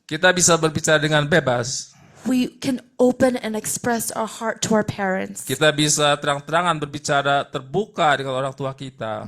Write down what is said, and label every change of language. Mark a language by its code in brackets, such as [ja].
[id] kita bisa berbicara dengan bebas. [en] We can open and express our heart to our parents. [id] Kita bisa terang-terangan berbicara terbuka dengan orang tua kita.